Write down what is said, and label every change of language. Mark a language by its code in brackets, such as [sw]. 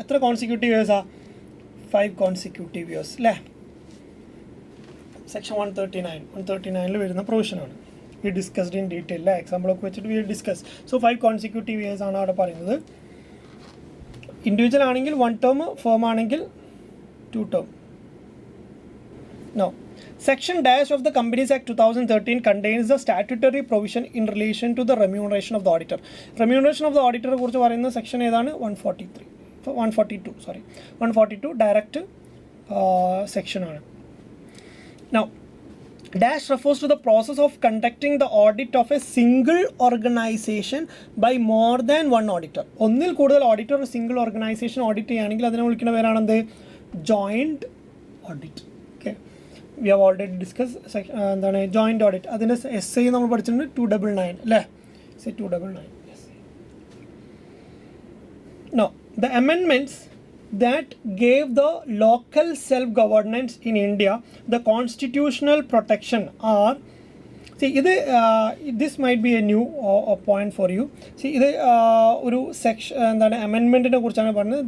[ml] എത്ര consecutive ഇയേഴ്സാണ്? 5 consecutive years അല്ലേ. Section 139 വരുന്ന പ്രൊവിഷനാണ്. [en] we discussed in detail [ml] അല്ലേ, എക്സാമ്പിളൊക്കെ വെച്ചിട്ട് we discuss. So 5 consecutive years ആണ് അവിടെ പറയുന്നത്. ഇൻഡിവിജ്വൽ ആണെങ്കിൽ 1 ടേം, ഫേം ആണെങ്കിൽ 2 term. [en] No, section dash of the companies act 2013 contains the statutory provision in relation to the remuneration of the auditor. [ml] Remuneration of the auditor കുറിച്ച് പറയുന്ന section ഏതാണ്? 142 direct സെക്ഷനാണ്. [en] Now, dash refers to the process of conducting the audit of a single organization by more than one auditor. [ml] ഒന്നിൽ കൂടുതൽ auditor ഒരു single organisation audit ചെയ്യുകയാണെങ്കിൽ അതിനെ വിളിക്കുന്ന പേരാണെന്ത്? [en] Joint audit. Okay, we have already discuss എന്താണ് joint audit. [ml] അതിൻ്റെ SI നമ്മൾ പഠിച്ചിട്ടുണ്ട് 299 അല്ലേ. 299. [en] Now, the amendments that gave the local self-governance in India the constitutional protection are, see, this might be a new point for you. [ml] See, this ഒരു section എന്താണ് അമെൻമെൻറ്റിനെ കുറിച്ചാണ് പറഞ്ഞത്.